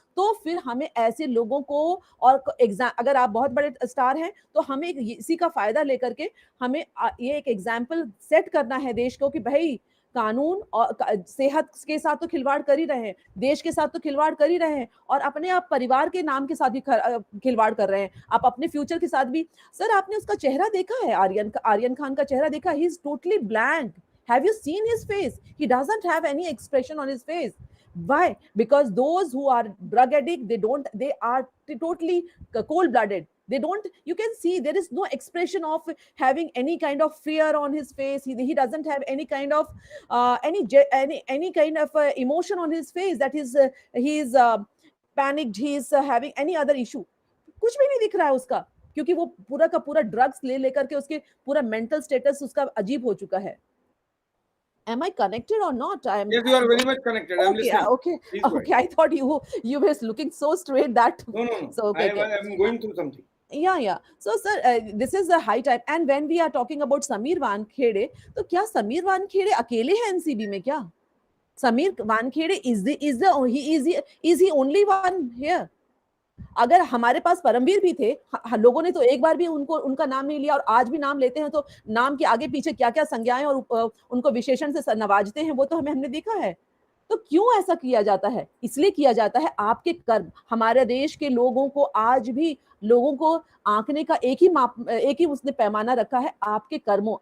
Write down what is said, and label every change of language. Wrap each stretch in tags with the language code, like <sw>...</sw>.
<hi>तो फिर हमें ऐसे लोगों को, और अगर आप बहुत बड़े स्टार हैं तो हमें इसी का फायदा लेकर के हमें ये एक एग्जाम्पल सेट करना है देश को कि भाई कानून और सेहत के साथ तो खिलवाड़ कर ही रहे हैं, देश के साथ तो खिलवाड़ कर ही रहे हैं, और अपने आप परिवार के नाम के साथ भी खिलवाड़ कर रहे हैं, आप अपने फ्यूचर के साथ भी। सर, आपने उसका चेहरा देखा है? आर्यन खान का चेहरा देखा?</hi> <en>He is totally blank. Have you seen his face? He doesn't have any expression on his face. Why? Because those who are drug addict, they are totally cold blooded. They don't, you can see there is no expression of having any kind of fear on his face. He doesn't have any kind of any kind of emotion on his face that he is panicked, he is having any other issue.</en> <hi>कुछ भी नहीं दिख रहा है उसका, क्योंकि वो पूरा का पूरा ड्रग्स लेकर के उसके पूरा मेंटल स्टेटस उसका अजीब हो चुका है।</hi> <en>Am I connected or not? Yes, you are very much connected. I'm listening. Okay. Please go Okay, I thought you were looking so straight that. No. So okay. I'm going through something. Yeah. So sir, this is the high time. And when we are talking about Sameer Wankhede,</en> <hi>तो क्या समीर वानखेड़े अकेले हैं NCB में क्या?</hi> <en>Sameer Wankhede is he only one here?</en> <hi>अगर हमारे पास परमवीर भी थे, लोगों ने तो एक बार भी उनका नाम नहीं लिया, और आज भी नाम लेते हैं तो नाम के आगे पीछे क्या क्या संज्ञाएं और उनको विशेषण से नवाजते हैं, वो तो हमने देखा है। तो क्यों ऐसा किया जाता है? इसलिए किया जाता है आपके कर्म। हमारे देश के लोगों को आज भी लोगों को आंकने का एक ही उसने पैमाना रखा है, आपके कर्मों।</hi>